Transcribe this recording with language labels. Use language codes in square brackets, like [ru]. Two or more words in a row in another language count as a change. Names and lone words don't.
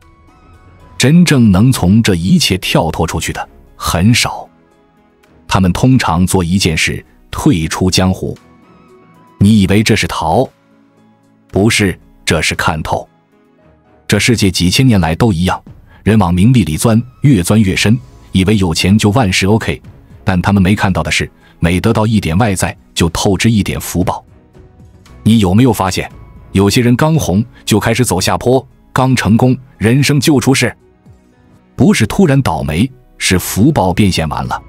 [zh] 真正能從這一切跳脫出去的很少，他們通常做一件事，退出江湖。你以為這是逃？不是，這是看透。這世界幾千年來都一樣，人往名利裡鑽，越鑽越深，以為有錢就萬事 OK，但他們沒看到的是，每得到一點外在，就透支一點福報。你有沒有發現，有些人剛紅就開始走下坡，剛成功人生就出事？不是突然倒霉，是福報變現完了。